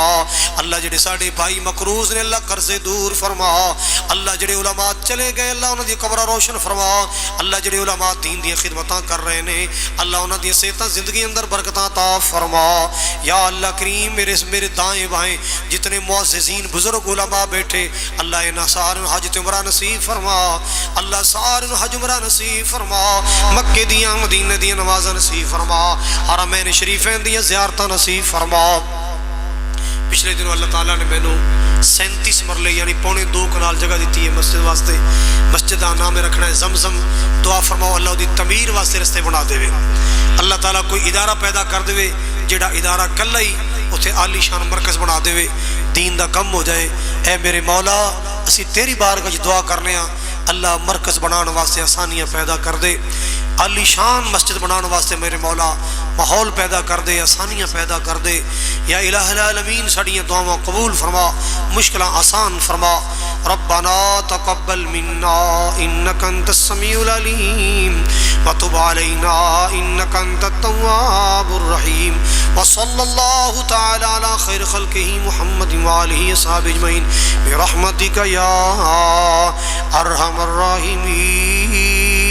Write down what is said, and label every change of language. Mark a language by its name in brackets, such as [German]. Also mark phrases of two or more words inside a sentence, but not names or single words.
[Punjabi] اللہ جڑے ساڑے بھائی مقروض نے اللہ قرضے دور فرما، اللہ جڑے علماء چلے گئے اللہ انہاں دی قبر روشن فرما، اللہ جڑے علماء دین دی خدمتاں کر رہے نے اللہ انہاں دی صحتاں زندگی اندر برکتاں عطا فرما۔ یا اللہ کریم میرے دائیں بائیں جتنے معززین بزرگ علماء بیٹھے اللہ انہاں سارے حاجت عمرہ نصیب فرما۔ فرما، اللہ سارے حج عمرہ نصیب فرما، مکے دیاں مدینے دیاں نمازاں نصیب فرما، حرمین شریفین دیاں زیارتاں نصیب فرما۔ پچھلے دنوں اللہ تعالیٰ نے مینوں 37 مرلے یعنی پونے 2 کنال جگہ دیتی ہے مسجد واسطے، [Urdu] مسجد کا نام رکھنا ہے [Punjabi] زمزم۔ دعا فرماؤ اللہ دی تعمیر واسطے رستے بنا دے، اللہ تعالیٰ کوئی ادارہ پیدا کر دے جڑا ادارہ کلا ہی اتھے عالی شان مرکز بنا دے، دین دا کم ہو جائے۔ اے میرے مولا اسی تیری بارگاہ وچ دعا کرنے ہاں، اللہ مرکز بنانے واسطے آسانیاں پیدا کر دے، عالی شان مسجد بنانے واسطے میرے مولا ماحول پیدا کر دے، آسانیاں پیدا کر دے۔ یا الہ العالمین ساڈیاں دعاواں قبول فرما، مشکلاں آسان فرما۔ [Arabic] ربنا تقبل منا انک انت السمیع العلیم وتب علینا انک انت التواب الرحیم، وصلی اللہ تعالی علی خیر خلقہ محمد وآلہ وصحبہ اجمعین برحمتک یا ارحم الراحمین۔